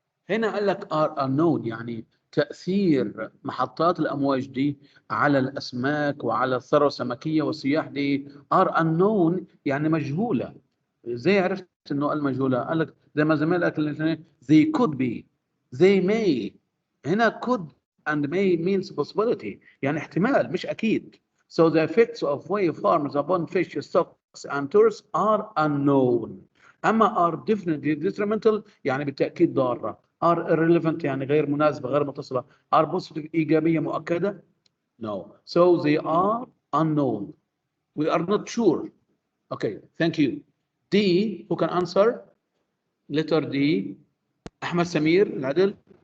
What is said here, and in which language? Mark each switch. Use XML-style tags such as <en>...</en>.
<ar>هنا قال لك</ar> <en>are unknown،</en> <ar>يعني تأثير محطات الأمواج دي على الأسماك وعلى الثروة السمكية والسياح دي are unknown، يعني مجهولة. ازاي عرفت انه قال مجهولة؟ قال لك زي ما زميلك الاثنين</ar> <en>they could be they may.</en> <ar>هنا</ar> <en>could and may means possibility،</en> <ar>يعني احتمال مش أكيد.</ar> <en>So the effects of waveforms upon fish stocks and tourists are unknown.</en> <ar>أما</ar> <en>are definitely detrimental</en> <ar>يعني بالتأكيد ضارة.</ar> <en>are irrelevant</en> <ar>يعني غير مناسبة غير متصلة.</ar> <en>are positive</en> <ar>إيجابية مؤكدة.</ar> <en>No. So they are unknown. We are not sure. Okay, thank you. D, who can answer? Letter D.</en> <ar>أحمد سمير العدل.</ar>